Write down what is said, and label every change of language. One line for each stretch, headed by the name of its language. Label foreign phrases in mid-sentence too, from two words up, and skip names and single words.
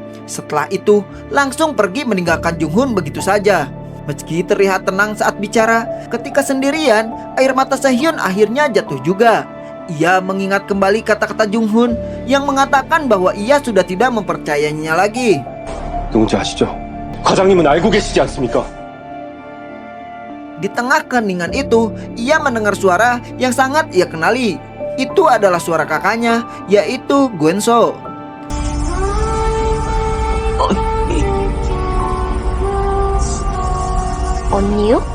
Indonesian: Setelah itu langsung pergi meninggalkan Jung-hoon begitu saja. Meski terlihat tenang saat bicara, ketika sendirian, air mata Sehhyun akhirnya jatuh juga. Ia mengingat kembali kata-kata Jung-hoon yang mengatakan bahwa ia sudah tidak mempercayainya lagi.
Korean: 누군지 아시죠? 과장님은 알고 계시지 않습니까?
Indonesian: Di tengah keheningan itu, ia mendengar suara yang sangat ia kenali. Itu adalah suara kakaknya, yaitu Gwen-so.
Korean: 언니요?